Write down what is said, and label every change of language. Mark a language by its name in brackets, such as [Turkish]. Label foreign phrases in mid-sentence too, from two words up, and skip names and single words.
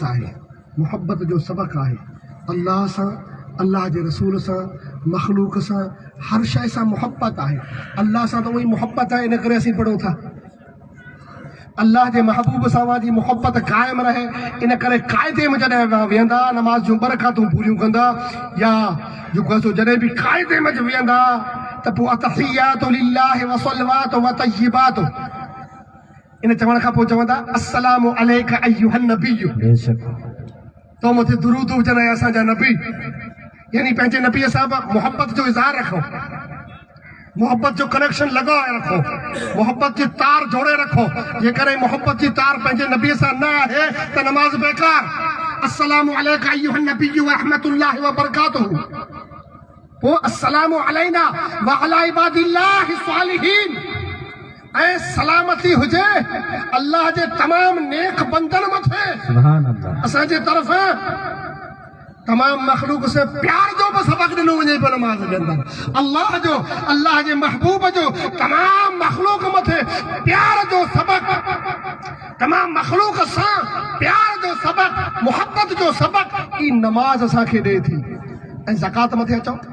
[Sindhi] आहे मुहबत जो सबक़ आहे अल्लाह सां अल्लाह जे रसूल सां मखलूक सां हर शइ सां मुहबत आहे अल्लाह सां त उहा ई मुहबत आहे इन करे असीं पढ़ूं था अल्लाह जे महबूब सां जी मुहबत क़ाइमु रहे इन करे क़ाइदे में जॾहिं वेहंदा नमाज़ जूं बरक़तूं पूरियूं कंदा या जेको आहे सो जॾहिं बि क़ाइदे में वेहंदा त पोइ [Arabic] التحيات لله والصلوات والطيبات [Sindhi] इन चवण खां पोइ चवंदा [Arabic] السلام عليك أيها النبي [Sindhi] बेशक तो मुझे दुरूद हुजनि ऐं असांजा नबी यानी पंहिंजे नबीअ सां मोहब्बत जो इज़हार रखो मोहब्बत जो कनेक्शन लगाए रखो मोहब्बत जी तार जोड़े रखो जेकर मोहब्बत जी तार पंहिंजे नबीअ सां न आहे त नमाज़ बेकार [Arabic] السلام عليك أيها النبي ورحمة الله وبركاته [Sindhi] पोइ [Arabic] السلام علينا وعلى عباد الله الصالحين [Sindhi] ऐं सलामती हुजे अल्लाह जे तमाम नेक बंदन मथे [Arabic] سبحان الله [Sindhi] असांजे तरफ़ तमाम मखलूक से प्यार जो बि सबक़ ॾिनो वञे पियो नमाज़ जे अंदरि अल्लाह जे महबूब जो तमाम मखलूक मथे प्यार जो सबक़ तमाम मखलूक सां प्यार जो सबक़ मुहब्बत जो सबक़ ई नमाज़ असांखे ॾिए थी ऐं ज़कात मथे अचो